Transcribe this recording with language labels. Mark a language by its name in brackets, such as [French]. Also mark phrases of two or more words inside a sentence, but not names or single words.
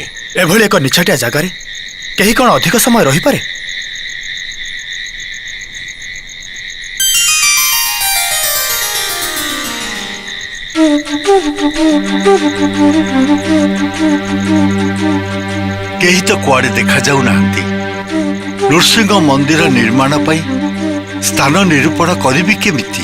[Odia] एभଳି ଏକ ନିଛାଟିଆ ଜାଗାରେ କେହି କ'ଣ ଅଧିକ ସମୟ ରହିପାରେ? କେହି ତ କୁଆଡ଼େ ଦେଖା ଯାଉ ନାହାନ୍ତି। ନୃସିଂହ ମନ୍ଦିର ନିର୍ମାଣ ପାଇଁ ସ୍ଥାନ ନିରୂପଣ କରିବି କେମିତି?